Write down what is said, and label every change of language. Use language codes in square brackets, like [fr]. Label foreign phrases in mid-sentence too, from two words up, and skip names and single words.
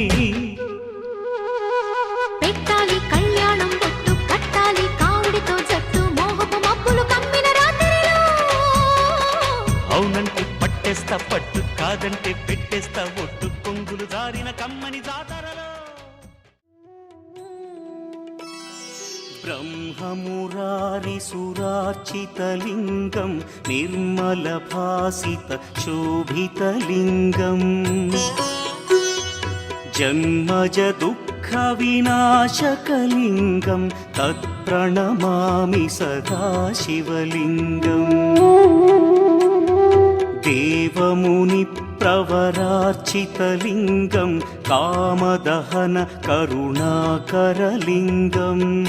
[te] పెట్టాలి కళ్యాణం బొట్టు కట్టాలి కావుడితో జట్టు మోహపు మబ్బులు కమ్మిన రాత్రిలో అవునంటే పట్టేస్తా పట్టు కాదంటే పెట్టేస్తా ఒట్టు కొంగులు జారిన కమ్మని జాతరలో [sa] ब्रह्ममुरारिसुरार्चितलिङ्गं निर्मलभासितशोभितलिङ्गम् जन्मजदुःखविनाशकलिङ्गं तत्प्रणमामि सदा शिवलिङ्गम् देवमुनिप्रवरार्चितलिङ्गं कामदहन करुणाकरलिङ्गम्